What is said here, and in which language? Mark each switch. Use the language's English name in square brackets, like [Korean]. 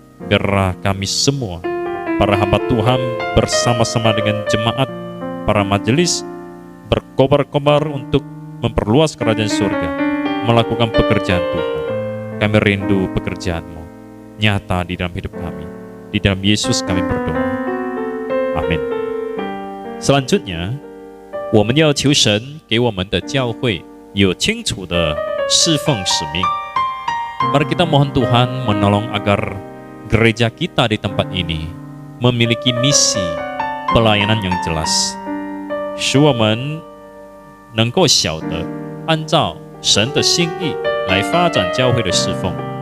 [Indonesian] Biarlah kami semua, para hamba Tuhan bersama-sama dengan jemaat, para majelis, berkobar-kobar untuk memperluas kerajaan surga, melakukan pekerjaan Tuhan. Kami rindu pekerjaan-Mu nyata di dalam hidup kami. Di dalam Yesus kami berdoa. Amin. Selanjutnya, [Chinese] 我们要求神给我们的教会有清楚的侍奉使命。 [Indonesian] Mari kita mohon Tuhan menolong agar gereja kita di tempat ini memiliki misi pelayanan yang jelas. [Chinese] 使我们能够晓得按照神的心意来发展教会的侍奉。